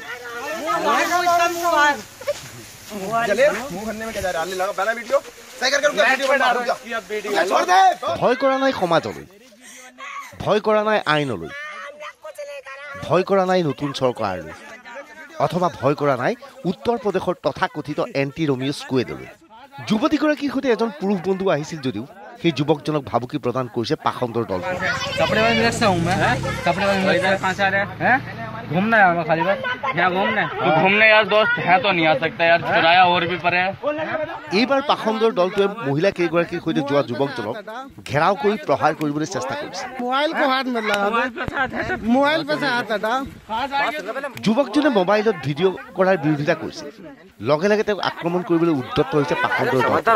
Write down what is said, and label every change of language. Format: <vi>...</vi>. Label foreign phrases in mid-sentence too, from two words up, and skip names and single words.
<as>ভয় কৰা নাই সমাজলৈ, ভয় কৰা নাই আইনলৈ, ভয় কৰা নাই নতুন চৰকাৰলৈ, অথবা ভয় কৰা নাই উত্তৰ প্ৰদেশৰ তথাকথিত এণ্টি ৰমিঅ' স্কোৱেডলৈ। যুৱতীগৰাকীৰ সৈতে এজন পুৰুষ বন্ধু আহিছিল যদিও সেই যুৱকজনক ভাবুকি প্ৰদান কৰিছে পাখণ্ডৰ দলটোৱে।</as> <hi>घूमना है हमें खाली बस यहाँ घूमना है। घूमने यार दोस्त है तो नहीं आ सकता यार, किराया और भी पड़े।</hi> <as>এইবাৰ পাখণ্ডৰ দলটোৱে মহিলা কেইগৰাকীৰ সৈতে যোৱা যুৱকজনক ঘেৰাও কৰি প্ৰহাৰ কৰিবলৈ চেষ্টা কৰিছে। যুৱকজনে মোবাইলত ভিডিঅ' কৰাৰ বিৰোধিতা কৰিছে। লগে লগে তেওঁক আক্ৰমণ কৰিবলৈ উদ্যত হৈছে পাখণ্ডৰ দল।</as>